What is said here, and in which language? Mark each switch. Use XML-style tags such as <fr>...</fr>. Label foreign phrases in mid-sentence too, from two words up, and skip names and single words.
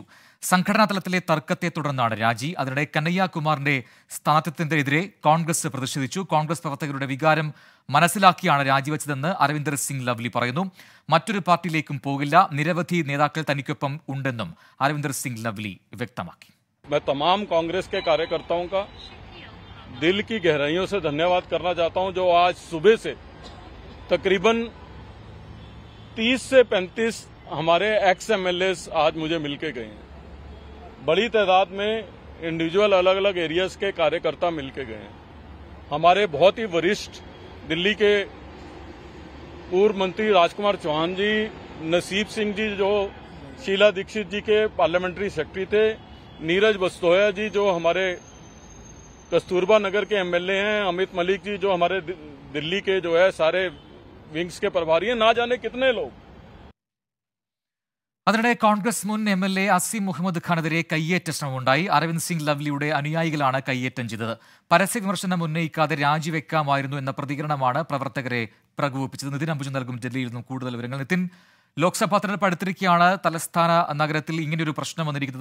<ml>സംഘടനാ തലത്തിലെ തർക്കത്തെ തുടർന്നാണ് രാജി. അതിനിടെ കനയ്യകുമാറിന്റെ സ്ഥാനാർത്ഥിത്വത്തിനെതിരെ കോൺഗ്രസ് പ്രതിഷേധിച്ചു. കോൺഗ്രസ് പ്രവർത്തകരുടെ വികാരം മനസ്സിലാക്കിയാണ് രാജിവെച്ചതെന്ന് അരവിന്ദർ സിംഗ് ലവ്ലി പറയുന്നു. മറ്റൊരു പാർട്ടിയിലേക്കും പോകില്ല, നിരവധി നേതാക്കൾ തനിക്കൊപ്പം ഉണ്ടെന്നും അരവിന്ദർ സിംഗ് ലവ്ലി വ്യക്തമാക്കി.</ml> <hi>मैं तमाम कांग्रेस के कार्यकर्ताओं का दिल की गहराइयों से धन्यवाद करना चाहता हूं, जो आज सुबह से तकरीबन 30 से 35 हमारे</hi> <en>ex MLA</en> <hi>आज मुझे मिलके गए हैं। बड़ी तादाद में इंडिविजुअल अलग अलग एरियाज के कार्यकर्ता मिलके गए हैं। हमारे बहुत ही वरिष्ठ दिल्ली के पूर्व मंत्री राजकुमार चौहान जी, नसीब सिंह जी जो शीला दीक्षित जी के</hi> <en>parliamentary secretary</en> <hi>थे, नीरज बस्तोया जी जो हमारे कस्तूरबा नगर के MLA हैं, अमित मलिक जी जो हमारे दिल्ली के जो है सारे विंग्स के प्रभारी हैं, ना जाने कितने लोग.</hi> <ml>അതിനിടെ കോൺഗ്രസ് മുൻ MLA അസീം മുഹമ്മദ് ഖാനെതിരെ കയ്യേറ്റ ശ്രമമുണ്ടായി. അരവിന്ദ് സിംഗ് ലവ്ലിയുടെ അനുയായികളാണ് കയ്യേറ്റം ചെയ്തത്. പരസ്യ വിമർശനം ഉന്നയിക്കാതെ രാജിവെക്കാമായിരുന്നു എന്ന പ്രതികരണമാണ് പ്രവർത്തകരെ പ്രകോപിപ്പിച്ചത്. നിതിൻ അംബുജൻ നൽകും ഡൽഹിയിൽ നിന്നും കൂടുതൽ വിവരങ്ങൾ. നിതിൻ, ലോക്സഭാ തെരഞ്ഞെടുപ്പ് അടുത്തിരിക്കെയാണ് തലസ്ഥാന നഗരത്തിൽ ഇങ്ങനെയൊരു പ്രശ്നം വന്നിരിക്കുന്നത്.</ml>